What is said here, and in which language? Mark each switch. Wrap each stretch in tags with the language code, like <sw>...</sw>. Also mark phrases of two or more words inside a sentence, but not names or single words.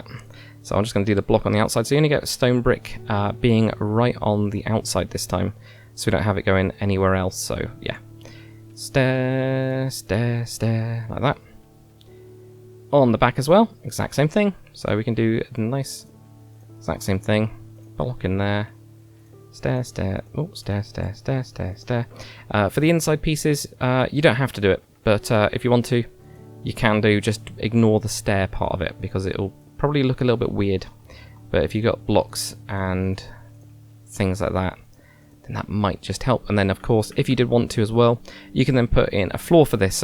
<en>So I'm just going to do the block on the outside. So you only get stone brick being right on the outside this time, so we don't have it going anywhere else. So yeah, stair, stair, stair, like that. On the back as well, exact same thing. So we can do a nice exact same thing. Block in there. Stair, stair, oh, stair, stair, stair, stair, stair. For the inside pieces, you don't have to do it, but if you want to, you can do. Just ignore the stair part of it, because it'll probably look a little bit weird. But if you got blocks and things like that, then that might just help. And then of course, if you did want to as well, you can then put in a floor for this.</en>